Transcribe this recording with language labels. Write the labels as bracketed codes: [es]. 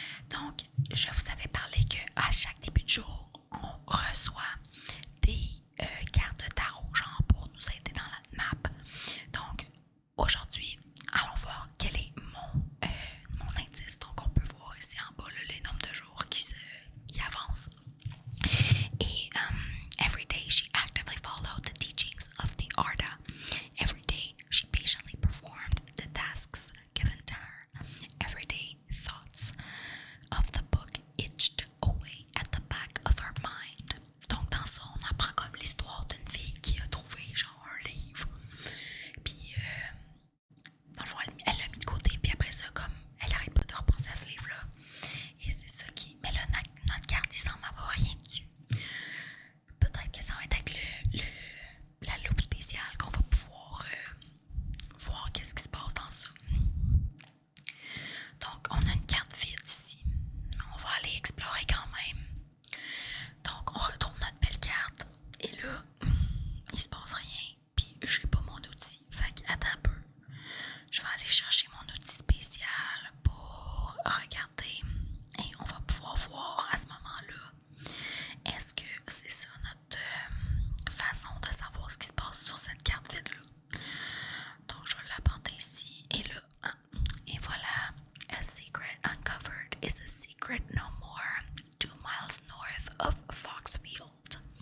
[fr] Donc, je vous avais parlé qu'à chaque début de jour, on reçoit des cartes de tarot, genre pour nous aider dans la map. Donc, aujourd'hui, allons voir quel est mon indice. Donc, on peut voir ici en bas là, les nombres de jours qui avancent. [en] Et every day she actively followed the teachings of the Arda. Every day she patiently performed the tasks given to her. Every day thoughts of the book itched away at the back of her mind. [fr] Donc dans ça, on apprend comme l'histoire d'une fille qui a trouvé genre un livre. Puis dans le fond, elle l'a mis de côté. Puis après ça, comme elle arrête pas de repenser à ce livre-là. Et c'est ça qui... Mais là, notre carte, il semble avoir rien dessus. Peut-être que ça va être avec la loupe spéciale qu'on va pouvoir voir qu'est-ce qui se passe dans ça. Donc, on a une carte vide ici. On va aller explorer quand même. Donc, on retrouve notre belle carte. Et là, il se passe rien. Puis, j'ai pas mon outil. Fait que, attends un peu. Je vais aller chercher mon outil spécial pour regarder. Et on va pouvoir voir à ce moment-là. Est-ce que c'est ça notre façon de savoir ce qui se passe sur cette carte vide-là? Donc, je vais l'apporter ici. Et là, et voilà. [en] A secret uncovered is a secret no more. 2 miles north of Foxfield.